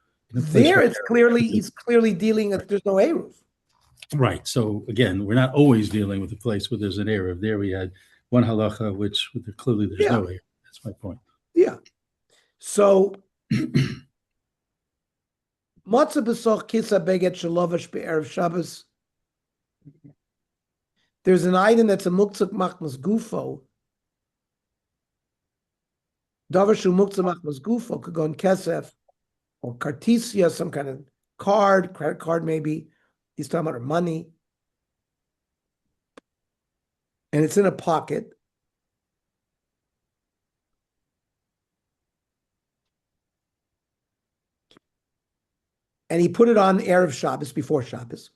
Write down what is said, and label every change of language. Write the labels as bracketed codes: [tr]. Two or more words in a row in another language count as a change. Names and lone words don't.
[en] There, he's clearly dealing with there's no Eruv. Right. So again, we're not always dealing with a place where there's an Eruv. There we had one halacha, which clearly there's no Eruv. That's my point. Yeah. So [he] מצא בתוך כיסו בגד שלבש בערב שבת. [en] There's an item that's a [he] מוקצה מחמת גופו. דבר שהוא מוקצה מחמת גופו [en] could go in kesef or cartesia, some kind of card, credit card maybe. He's talking about money. And it's in a pocket. And he put it on [he] ערב שבת, [en] before Shabbos.